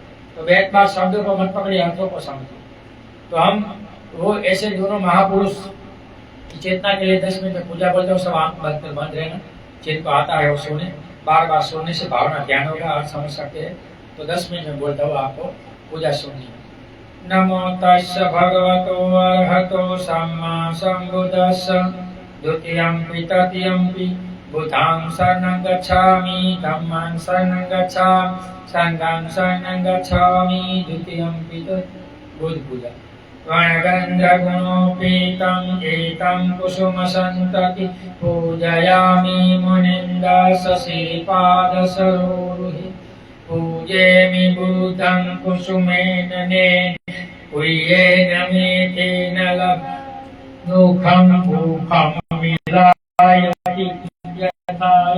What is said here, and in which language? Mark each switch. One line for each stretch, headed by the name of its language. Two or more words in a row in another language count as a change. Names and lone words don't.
Hindi: तो वेद पाठ शब्दों को मत पकड़िए, अर्थों को समझो। तो हम वो ऐसे दोनों महापुरुष की चेतना के लिए 10 मिनट में पूजा बोलते हो। सब आंख बंद रहना, जिनको आता है वो सुने। बार बार सुनने से भावना ध्यान होगा, अर्थ समझ सकते हैं। तो 10 मिनट में बोलता हूँ, आपको पूजा सुननी है।
Pali: नमो तस्य भगवतो अर्हतो सम्मा सम्बुद्धस्स द्वितीयम्पि तृतीयम्पि बुद्धां शरणं गच्छामि धम्मां शरणं गच्छामि संघं शरणं गच्छामि द्वितीयम्पि बुद्ध पूजा। वर्णगन्धगुणोपेतं एतं कुसुमसन्तति पूजयामि मुनिन्दशशिपादसरोरुहे पूजेमि बुद्धं कुसुमेन पूयेन मे तेन लब्धुखं भूखं विलायति यथा